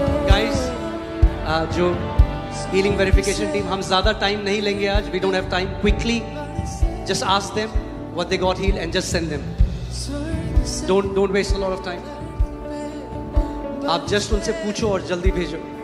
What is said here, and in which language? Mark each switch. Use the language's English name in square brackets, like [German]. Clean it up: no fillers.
[Hindi] Guys, जो [English] healing verification team, [Hindi] हम ज़्यादा टाइम नहीं लेंगे आज. [English] We don't have time. Quickly, just ask them what they got healed and just send them. Don't waste a lot of time. [Hindi] आप just उनसे पूछो और जल्दी भेजो.